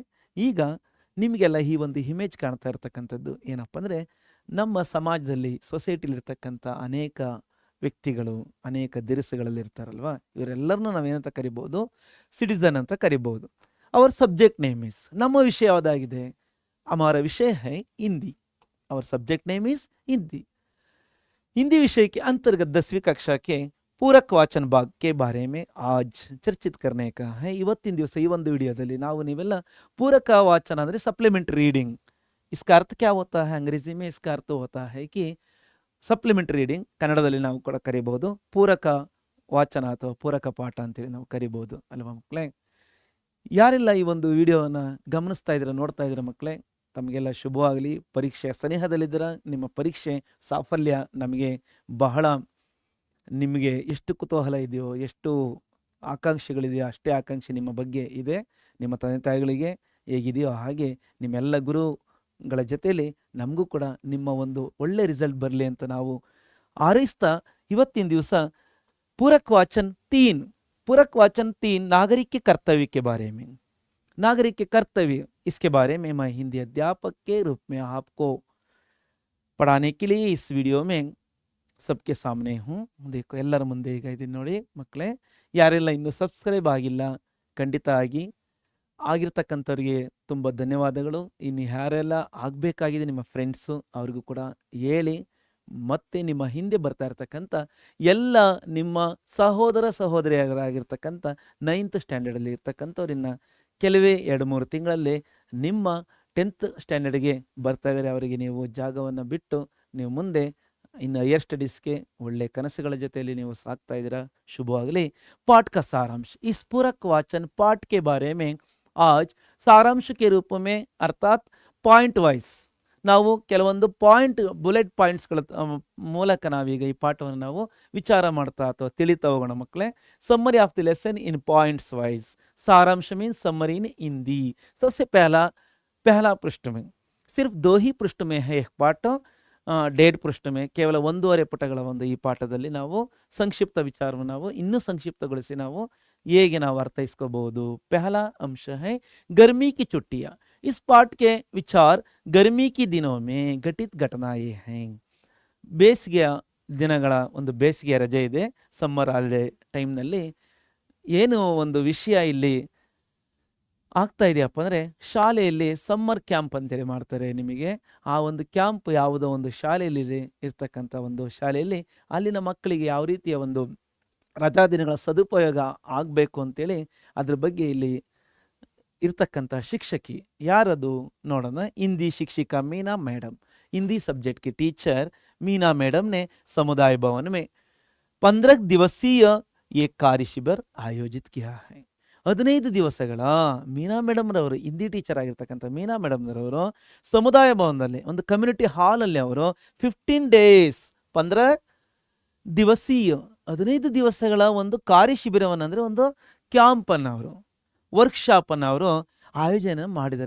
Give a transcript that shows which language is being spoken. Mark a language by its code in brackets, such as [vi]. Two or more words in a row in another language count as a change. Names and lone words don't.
[kn] ಈಗ ನಿಮಗೆಲ್ಲ ಈ ಒಂದು ಇಮೇಜ್ ಕಾಣ್ತಾ ಇರ್ತಕ್ಕಂಥದ್ದು ಏನಪ್ಪ ಅಂದರೆ, ನಮ್ಮ ಸಮಾಜದಲ್ಲಿ ಸೊಸೈಟಿಲಿರ್ತಕ್ಕಂಥ ಅನೇಕ ವ್ಯಕ್ತಿಗಳು ಅನೇಕ ದಿರಿಸುಗಳಲ್ಲಿ ಇರ್ತಾರಲ್ವ, ಇವರೆಲ್ಲರನ್ನೂ ನಾವೇನಂತ ಕರಿಬೋದು, ಸಿಟಿಸನ್ ಅಂತ ಕರಿಬೋದು. ಅವರ [en] subject name is, [kn] ನಮ್ಮ ವಿಷಯ ಯಾವುದಾಗಿದೆ, [hi] हमारा विषय है हिंदी. और [en] subject name is [hi] हिंदी. हिंदी विषय के अंतर्गत 10वीं कक्षा के पूरक वाचन भाग के बारे में आज चर्चित करने का है. [kn] ಇವತ್ತಿನ ದಿವಸ ಈ ಒಂದು ವಿಡಿಯೋದಲ್ಲಿ ನಾವು ನೀವೆಲ್ಲ [hi] पूरक वाचन ಅಂದರೆ [en] supplementary reading, [hi] इसका अर्थ क्या होता है, अंग्रेजी में इसका अर्थ होता है कि [en] supplementary reading, [kn] ಕನ್ನಡದಲ್ಲಿ ನಾವು ಕೂಡ ಕರಿಬಹುದು ಪೂರಕ ವಾಚನ ಅಥವಾ ಪೂರಕ ಪಾಠ ಅಂತೇಳಿ ನಾವು ಕರಿಬಹುದು ಅಲ್ವಾ ಮಕ್ಕಳೇ. ಯಾರೆಲ್ಲ ಈ ಒಂದು ವಿಡಿಯೋನ ಗಮನಿಸ್ತಾ ಇದ್ದೀರಾ, ನೋಡ್ತಾ ಇದ್ದೀರಾ ಮಕ್ಕಳೇ, ತಮಗೆಲ್ಲ ಶುಭವಾಗಲಿ. ಪರೀಕ್ಷೆ ಸನಿಹದಲ್ಲಿದ್ದೀರ, ನಿಮ್ಮ ಪರೀಕ್ಷೆ ಸಾಫಲ್ಯ ನಮಗೆ ಬಹಳ, ನಿಮಗೆ ಎಷ್ಟು ಕುತೂಹಲ ಇದೆಯೋ, ಎಷ್ಟು ಆಕಾಂಕ್ಷೆಗಳಿದೆಯೋ ಅಷ್ಟೇ ಆಕಾಂಕ್ಷೆ ನಿಮ್ಮ ಬಗ್ಗೆ ಇದೆ. ನಿಮ್ಮ ತಂದೆ ತಾಯಿಗಳಿಗೆ ಹೇಗಿದೆಯೋ ಹಾಗೆ ನಿಮ್ಮೆಲ್ಲ ಗುರುಗಳ ಜೊತೆಯಲ್ಲಿ ನಮಗೂ ಕೂಡ ನಿಮ್ಮ ಒಂದು ಒಳ್ಳೆ ರಿಸಲ್ಟ್ ಬರಲಿ ಅಂತ ನಾವು ಹಾರೈಸ್ತಾ ಇವತ್ತಿನ ದಿವಸ [hi] पूरक वाचन 3 नागरिक के कर्तव्य के बारे में, नागरिक के कर्तव्य, इसके बारे में मैं हिंदी अध्यापक के रूप में आपको पढ़ाने के लिए इस वीडियो में सबके सामने हूँ. [kn] देखो ಎಲ್ಲರ ಮುಂದೆ ಈಗ ಇದನ್ನು ನೋಡಿ ಮಕ್ಕಳೇ. ಯಾರೆಲ್ಲ ಇನ್ನೂ ಸಬ್ಸ್ಕ್ರೈಬ್ ಆಗಿಲ್ಲ ಖಂಡಿತ ಆಗಿರ್ತಕ್ಕಂಥವ್ರಿಗೆ ತುಂಬ ಧನ್ಯವಾದಗಳು. ಇನ್ನು ಯಾರೆಲ್ಲ ಆಗಬೇಕಾಗಿದೆ ನಿಮ್ಮ ಫ್ರೆಂಡ್ಸು ಅವ್ರಿಗೂ ಕೂಡ ಹೇಳಿ, ಮತ್ತೆ ನಿಮ್ಮ ಹಿಂದೆ ಬರ್ತಾ ಇರ್ತಕ್ಕಂಥ ಎಲ್ಲ ನಿಮ್ಮ ಸಹೋದರ ಸಹೋದರಿಯರಾಗಿರ್ತಕ್ಕಂಥ 9th ಸ್ಟ್ಯಾಂಡರ್ಡಲ್ಲಿ ಇರ್ತಕ್ಕಂಥವ್ರನ್ನ ಕೆಲವೇ 2-3 ತಿಂಗಳಲ್ಲಿ ನಿಮ್ಮ 10th ಸ್ಟ್ಯಾಂಡರ್ಡ್ಗೆ ಬರ್ತಾ ಇದ್ದಾರೆ. ಅವರಿಗೆ ನೀವು ಜಾಗವನ್ನು ಬಿಟ್ಟು ನೀವು ಮುಂದೆ ಇನ್ನು [en] higher studies [kn] ಒಳ್ಳೆ ಕನಸುಗಳ ಜೊತೆಯಲ್ಲಿ ನೀವು ಸಾಕ್ತಾ ಇದ್ದೀರಾ. ಶುಭವಾಗಲಿ. [hi] पाठ का सारांश, इस पूरक वाचन पाठ के बारे में आज सारांश के रूप में अर्थात [en] point wise [kn] ನಾವು ಕೆಲವೊಂದು ಬುಲೆಟ್ ಪಾಯಿಂಟ್ಸ್ಗಳ ಮೂಲಕ ನಾವೀಗ ಈ ಪಾಠವನ್ನು ನಾವು ವಿಚಾರ ಮಾಡ್ತಾ ಅಥವಾ ತಿಳಿತಾ ಹೋಗೋಣ ಮಕ್ಕಳೇ. [en] summary of the lesson in points wise. सारांश means summary in Hindi. [hi] सबसे पहला पृष्ठ में सिर्फ 2 ही पृष्ठ में है एक पाठ, [kn] 1.5 [hi] पृष्ठ में [kn] ಕೇವಲ 1.5 ಪುಟಗಳ ಒಂದು ಈ ಪಾಠದಲ್ಲಿ ನಾವು ಸಂಕ್ಷಿಪ್ತ ವಿಚಾರವನ್ನು ನಾವು ಇನ್ನೂ ಸಂಕ್ಷಿಪ್ತಗೊಳಿಸಿ ನಾವು ಹೇಗೆ ನಾವು ಅರ್ಥೈಸ್ಕೋಬಹುದು. [hi] पहला अंश है गर्मी की छुट्टियाँ. इस पाठ के विचार गर्मी की दिनों में घटित घटनाएं हैं. [kn] ಬೇಸಿಗೆಯ ದಿನಗಳ ಒಂದು ಬೇಸಿಗೆಯ ರಜೆ ಇದೆ, [en] summer holiday time [kn] ಏನು ಒಂದು ವಿಷಯ ಇಲ್ಲಿ ಆಗ್ತಾ ಇದೆಯಪ್ಪ ಅಂದರೆ, ಶಾಲೆಯಲ್ಲಿ [en] summer camp [kn] ಅಂತೇಳಿ ಮಾಡ್ತಾರೆ. ನಿಮಗೆ ಆ ಒಂದು ಕ್ಯಾಂಪ್ ಯಾವುದೋ ಒಂದು ಶಾಲೆಯಲ್ಲಿ ಇರ್ತಕ್ಕಂಥ ಒಂದು ಶಾಲೆಯಲ್ಲಿ ಅಲ್ಲಿನ ಮಕ್ಕಳಿಗೆ ಯಾವ ರೀತಿಯ ಒಂದು ರಜಾ ದಿನಗಳ ಸದುಪಯೋಗ ಆಗಬೇಕು ಅಂತೇಳಿ ಅದ್ರ ಬಗ್ಗೆ ಇಲ್ಲಿ ಇರ್ತಕ್ಕಂಥ ಶಿಕ್ಷಕಿ ಯಾರದು ನೋಡೋಣ. [hi] हिंदी शिक्षिका मीना मैडम, हिंदी सब्जेक्ट की टीचर मीना मैडम ने समुदाय भवन में 15 दिवसीय एक कार्य शिविर आयोजित किया है. [kn] 15 ದಿವಸಗಳ ಮೀನಾ ಮೇಡಮ್ರವರು, ಹಿಂದಿ ಟೀಚರ್ ಆಗಿರ್ತಕ್ಕಂಥ ಮೀನಾ ಮೇಡಮ್ರವರು ಸಮುದಾಯ ಭವನದಲ್ಲಿ ಒಂದು [en] community hall [kn] ಅವರು 15 days 15 ದಿವಸೀಯ 15 ದಿವಸಗಳ ಒಂದು ಕಾರ್ಯ ಶಿಬಿರವನ್ನು ಅಂದರೆ ಒಂದು ಕ್ಯಾಂಪನ್ನು ಅವರು, ವರ್ಕ್ಶಾಪನ್ನು ಅವರು ಆಯೋಜನೆ ಮಾಡಿದ್ದಾರೆ.